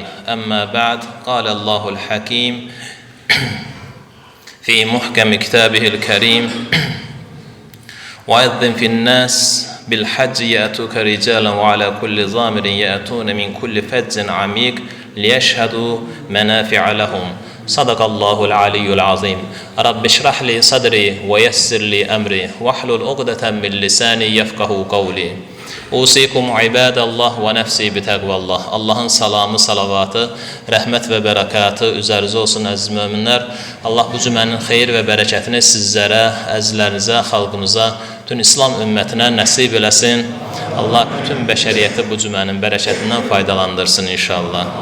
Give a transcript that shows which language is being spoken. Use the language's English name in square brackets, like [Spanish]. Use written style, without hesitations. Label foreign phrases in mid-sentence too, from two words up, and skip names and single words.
[Arabic] أما بعد، قال الله الحكيم في محكم كتابه الكريم: وأذن في الناس بالحج يأتوك رجالا وعلى كل ضامر يأتون من كل فج عميق ليشهدوا منافع لهم. صدق الله العلي العظيم. رب اشرح لي صدري ويسر لي أمري واحلل عقدة من لساني يفقهوا قولي. أوصيكم عباد الله ونفسي بتقوى الله. [Azerbaijani] Allahın salamı, salavatı, rəhmət və bərəkatı üzərinizə olsun əziz möminlər. Allah bu cümənin xeyir və bərəkətini sizlərə, əzizlərinizə, xalqımıza, bütün İslam ümmətinə nəsib eləsin. Allah bütün bəşəriyyəti bu cümənin bərəkətindən faydalandırsın inşallah.